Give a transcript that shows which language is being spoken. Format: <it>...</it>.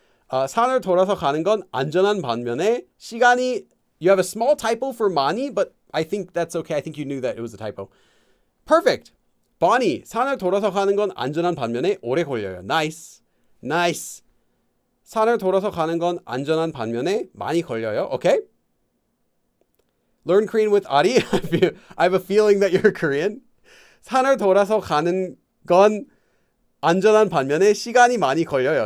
<ko>산을 돌아서 가는 건 안전한 반면에 시간이.</ko> <en>You have a small typo for 많이, but I think that's okay. I think you knew that it was a typo. Perfect.</en> <ko>Bonnie, 산을 돌아서 가는 건 안전한 반면에 오래 걸려요.</ko> <en>Nice. Nice.</en> <ko>산을 돌아서 가는 건 안전한 반면에 많이 걸려요.</ko> <en>Okay? Learn Korean with Ari. I have a feeling that you're Korean.</en> <ko>산을 돌아서 가는 건 안전한 반면에 시간이 많이 걸려요.</ko>